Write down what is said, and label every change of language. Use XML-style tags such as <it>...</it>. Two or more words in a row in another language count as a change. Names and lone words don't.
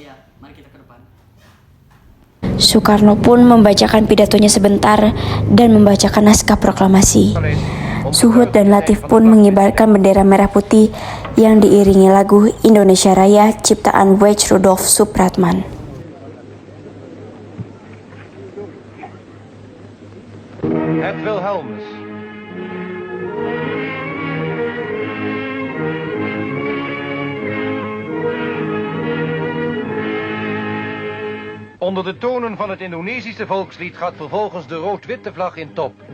<id>Oh iya, mari kita ke depan. Soekarno pun membacakan pidatonya sebentar dan membacakan naskah proklamasi. Suhud dan Latif pun mengibarkan bendera merah putih yang diiringi lagu Indonesia Raya ciptaan Wedge Rudolf Supratman.</id> <nl>Het Wilhelmus. Onder de tonen van het Indonesische volkslied gaat vervolgens de rood-witte vlag in top.</nl>